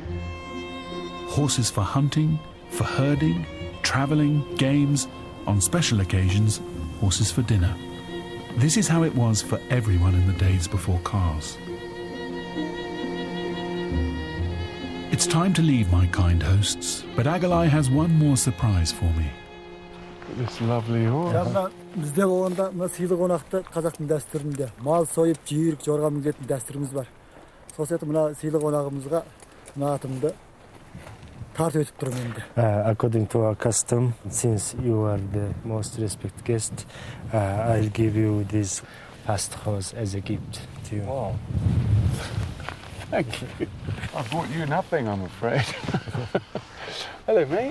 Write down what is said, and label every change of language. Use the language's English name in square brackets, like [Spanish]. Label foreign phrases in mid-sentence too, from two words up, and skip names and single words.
[English] Horses for hunting, for herding, travelling, games, on special occasions, horses for dinner. This is how it was for everyone in the days before cars. It's time to leave my kind hosts, but Agalai has one more surprise for me. This lovely horse. [Kazakh] Bizde болғанда мына сыйлы қонақты қазақтың дәстүрінде мал сойып жүйрік жорға мінетін дәстүріміз бар. Сол сияқты мына сыйлы қонағымызға мына атымды тартып өтіп тұрмын енді. [English] According to our custom, since you are the most respected guest, I'll give you this fast horse as a gift to you. Wow. Thank you. I brought you nothing, I'm afraid. Hello, mate.